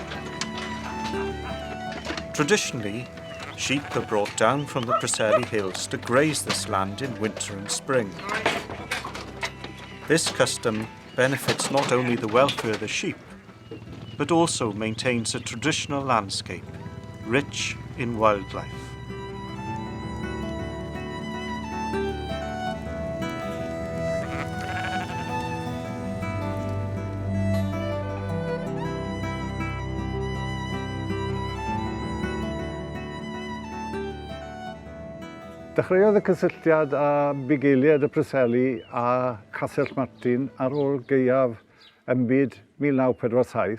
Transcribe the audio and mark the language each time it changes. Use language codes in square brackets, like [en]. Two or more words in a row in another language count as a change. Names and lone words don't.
[en] Traditionally, sheep are brought down from the Preseli Hills to graze this land in winter and spring. This custom benefits not only the welfare of the sheep, but also maintains a traditional landscape, rich in wildlife. [cy] Dechreuodd y cysylltiad â bugeiliad y Preseli a Castell Martin ar ôl gaeaf ym byd 1947.